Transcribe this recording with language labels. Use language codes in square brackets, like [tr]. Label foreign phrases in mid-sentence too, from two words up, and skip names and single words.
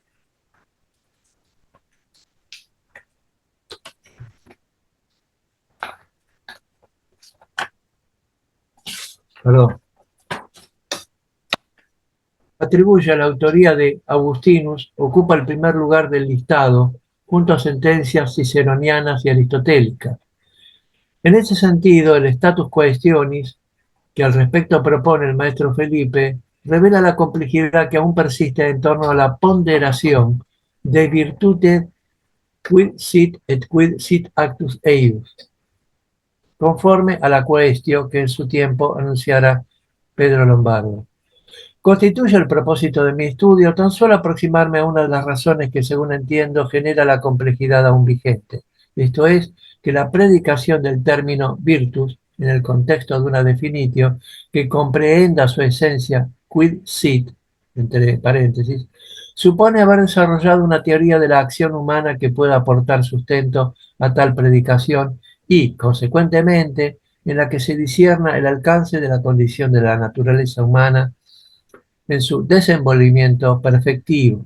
[es] a la autoría de Augustinus, ocupa el primer lugar del listado, junto a sentencias ciceronianas y aristotélicas. En ese sentido, el [la] status quaestionis, [es] que al respecto propone el maestro Felipe, revela la complejidad que aún persiste en torno a la ponderación de [la] virtute quid sit et quid sit actus eius, [es] conforme a la quaestio que en su tiempo anunciara Pedro Lombardo. Constituye el propósito de mi estudio tan solo aproximarme a una de las razones que, según entiendo, genera la complejidad aún vigente. Esto es, que la predicación del término virtus, en el contexto de una definitio, que comprehenda su esencia [la] quid sit, [es] entre paréntesis, supone haber desarrollado una teoría de la acción humana que pueda aportar sustento a tal predicación y, consecuentemente, en la que se discierna el alcance de la condición de la naturaleza humana en su desenvolvimiento perfectivo.